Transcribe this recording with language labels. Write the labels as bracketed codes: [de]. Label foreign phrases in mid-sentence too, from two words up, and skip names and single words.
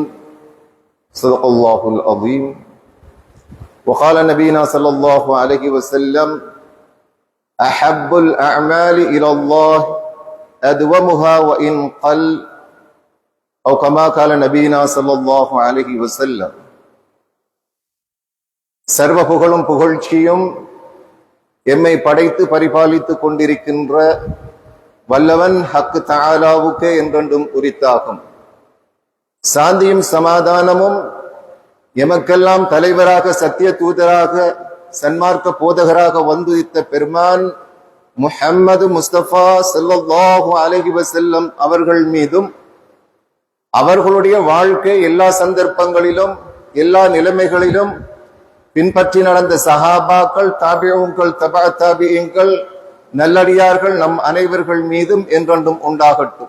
[ar] صدق الله العظيم وقال نبينا صلى الله عليه وسلم أحب الأعمال إلى الله أدومها وإن قل أو كما قال نبينا صلى الله عليه وسلم [ta] சர்வ புகழும் புகழ்ச்சியும் எம்மை படைத்து பரிபாலித்துக் கொண்டிருக்கின்ற வல்லவன் ஹக்கு தஆலாவுக்கே என்றென்றும் உரித்தாகும். சாந்தியும் சமாதானமும் எமக்கெல்லாம் தலைவராக சத்திய தூதராக சன்மார்க்க போதகராக வந்துதித்த பெருமான் முஹம்மது முஸ்தபா [ar] صلى الله عليه وسلم [ta] அவர்கள் மீதும் அவர்களுடைய வாழ்க்கை எல்லா சந்தர்ப்பங்களிலும் எல்லா நிலைமைகளிலும் பின்பற்றி நடந்த சஹாபாக்கள் தாபிஊன்கள் தபா தாபிஈன்கள் நல்லடியார்கள் நம் அனைவர்கள் மீதும் என்றென்றும் உண்டாகட்டும்.